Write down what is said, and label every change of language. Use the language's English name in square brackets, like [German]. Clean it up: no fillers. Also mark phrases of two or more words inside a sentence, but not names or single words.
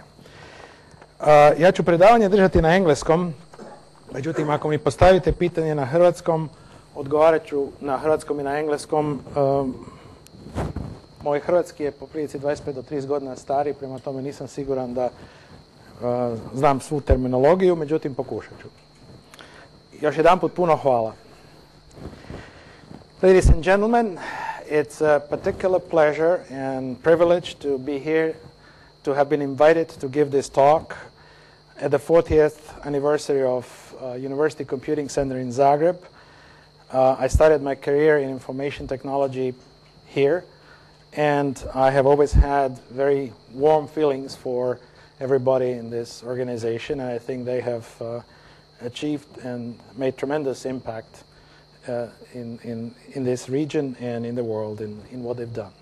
[Croatian] Ja ću predavanje držati na engleskom, međutim ako mi postavite pitanje na hrvatskom, odgovarat ću na hrvatskom i na engleskom. Moj hrvatski je po prilici 25 do 30 godina stari, prema tome nisam siguran da znam svu terminologiju, međutim pokušat ću. Još jedanput puno hvala. [English] Ladies and gentlemen, it's a particular pleasure and privilege to be here, to have been invited to give this talk at the 40th anniversary of University Computing Center in Zagreb. I started my career in information technology here, and I have always had very warm feelings for everybody in this organization, and I think they have achieved and made tremendous impact in this region and in the world in what they've done.